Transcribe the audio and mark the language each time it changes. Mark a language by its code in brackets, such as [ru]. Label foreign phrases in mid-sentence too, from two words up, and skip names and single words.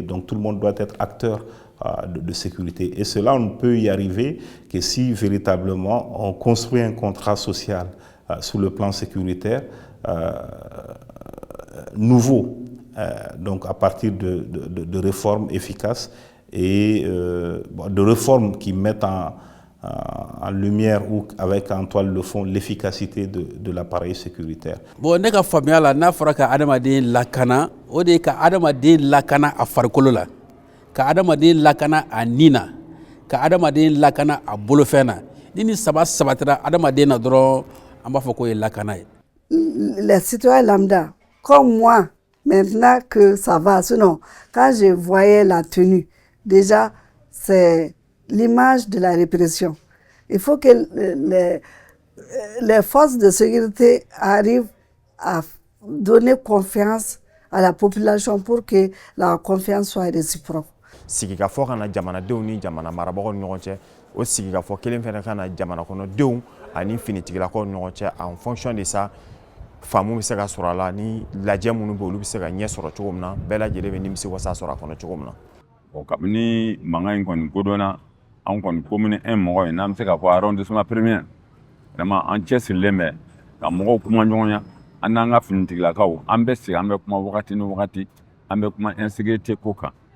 [fr] Donc tout le monde doit être acteur de sécurité. Et cela, on ne peut y arriver que si véritablement on construit un contrat social sur le plan sécuritaire nouveau, donc à partir de réformes efficaces et de réformes qui mettent en lumière ou avec en toile de fond l'efficacité de l'appareil sécuritaire. [bm] Bon, ne ka faamuya la n'a fɔra ka adamaden lakana, o de ka adamaden lakana a farikolo la, ka adamaden lakana a nin na, ka adamaden lakana a bolofɛn na. Ni saba sabatira adamaden na dɔrɔn an b'a fɔ ko ye lakana ye. [fr] Les citoyens lambda, comme moi, maintenant que ça va, sinon, quand je voyais la tenue, déjà, c'est l'image de la répression. Il faut que les forces de sécurité arrivent à donner confiance à la population pour que la confiance soit réciproque. [bm] Sigikafɔ kana jamanadenw ni jamana marabagaw ni ɲɔgɔn cɛ, o sigikafɔ kelen fɛnɛ kana jamana kɔnɔdenw ani finitigilakaw ni ɲɔgɔn cɛ [fr] en fonction de ça. [bm] Faamu bɛ se ka sɔrɔ a la ni lajɛ minnu bɛ olu bɛ se ka ɲɛ sɔrɔ cogo min na, bɛɛ lajɛlen bɛ nimisi wasa sɔrɔ a kɔnɔ cogo min na. Bon, kabini mankan in kɔni kodɔnna, an kɔni commune 1 mɔgɔ ye n'an bɛ se ka fɔ [fr] arrondissement premier, [bm] vraiment an cɛsirilen bɛ ka mɔgɔw kuma ɲɔgɔnya, an n'an ka finitigilakaw, an bɛ sigi, an bɛ kuma wagati ni wagati, an bɛ kuma insécurité ko kan.